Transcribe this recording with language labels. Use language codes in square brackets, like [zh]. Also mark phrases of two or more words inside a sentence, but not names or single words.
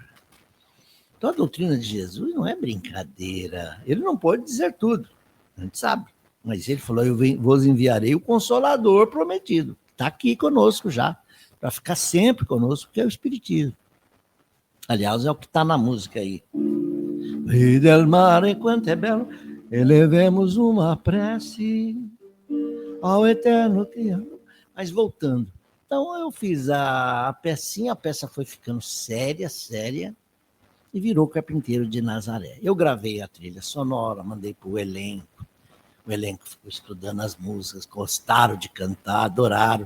[pt] Então a doutrina de Jesus não é brincadeira. Ele não pode dizer tudo, a gente sabe. Mas ele falou, eu vos enviarei o Consolador prometido. Está aqui conosco já, para ficar sempre conosco, que é o Espiritismo. Aliás, é o que está na música aí. E [it] del mare [pt] quanto é belo, elevemos uma prece ao eterno que ama. Mas voltando. Então eu fiz a pecinha, a peça foi ficando séria, e virou Carpinteiro de Nazaré. Eu gravei a trilha sonora, mandei para o elenco ficou estudando as músicas, gostaram de cantar, adoraram.